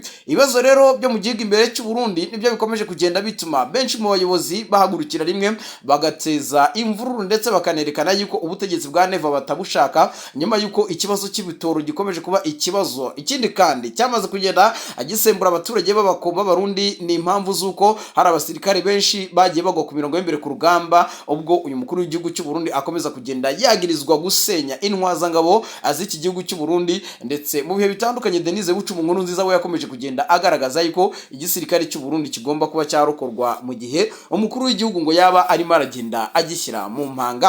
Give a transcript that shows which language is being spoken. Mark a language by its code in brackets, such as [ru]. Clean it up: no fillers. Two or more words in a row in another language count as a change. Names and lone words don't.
[rw] Ibibazo rero byo mu gihugu imbere cy'u Burundi nibyo bikomeje kugenda bituma benshi mu bayobozi bahagurukira rimwe bagateza imvururu, ndetse bakanerekana yuko ubutegetsi bwa Neva batabushaka, nyuma yuko ikibazo cy'ibitoro gikomeje kuba ikibazo. Ikindi kandi cyamaze kugenda agisembura abaturage b'abakomba Barundi ni impamvu z'uko hari abasirikare benshi bagiye bagwa ku mirongo y'imbere ku rugamba, ubwo uyu mukuru w'igihugu cy'u Burundi akomeza kugenda yagirizwa gusenya intwazangabo z'iki gihugu cy'u Burundi. Ndetse mu bihe bitandukanye Denise Bucu mu nkuru nziza we yakomeje kugenda agaragaza yuko igisirikare cy'u Burundi kigomba kuba cyarokorwa mu gihe umukuru w'igihugu ngo yaba arimo aragenda agishyira mu mpanga.